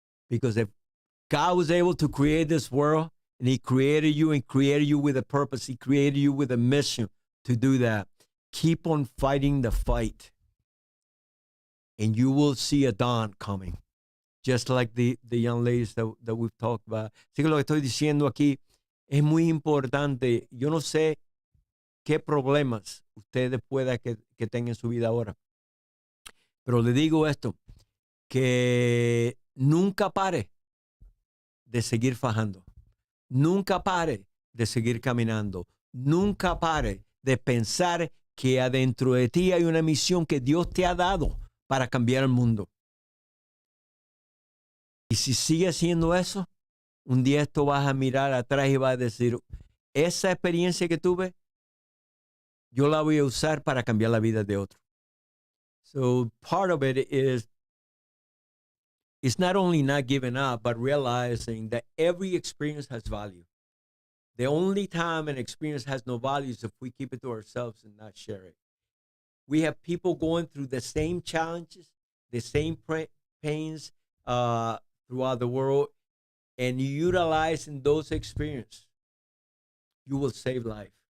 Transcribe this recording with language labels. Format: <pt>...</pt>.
<en>Because if God was able to create this world, and He created you and created you with a purpose, He created you with a mission to do that, keep on fighting the fight, and you will see a dawn coming. Just like the young ladies that we've talked about.</en> <es>Así que lo que estoy diciendo aquí es muy importante. Yo no sé qué problemas ustedes pueda que tengan en su vida ahora. Pero le digo esto, que nunca pare de seguir fajando. Nunca pare de seguir caminando. Nunca pare de pensar que adentro de ti hay una misión que Dios te ha dado para cambiar el mundo. Y si sigue haciendo eso, un día esto vas a mirar atrás y vas a decir, esa experiencia que tuve, yo la voy a usar para cambiar la vida de otro.</es> <en>So part of it is, it's not only not giving up, but realizing that every experience has value. The only time an experience has no value is if we keep it to ourselves and not share it. We have people going through the same challenges, the same pains throughout the world, and utilizing those experiences, you will save life.</en>